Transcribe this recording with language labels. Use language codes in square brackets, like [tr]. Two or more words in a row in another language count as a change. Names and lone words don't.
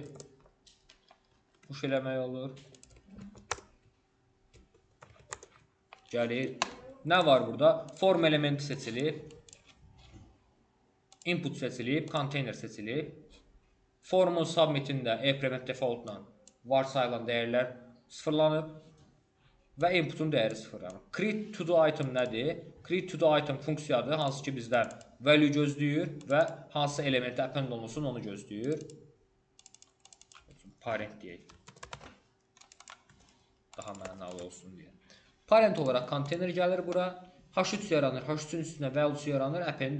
[az] Push eləmək olur. Gəlir. Nə var burada? Form elementi seçilib. Input seçilib. Container seçilib. Formun submitində [en] e-prevent defaultla [az] varsayılan dəyərlər sıfırlanıb. Və inputun dəyəri sıfırlanıb. [en] Create to do item nədir? Create to do item funksiyadır. [az] Hansı ki bizdən value gözləyir və hansı elementi append olunsun onu gözləyir. Parent deyək. Daha mənalı olsun deyə. Parent olaraq container gəlir bura. H3 yaranır. H3-ün üstünə value'su yaranır.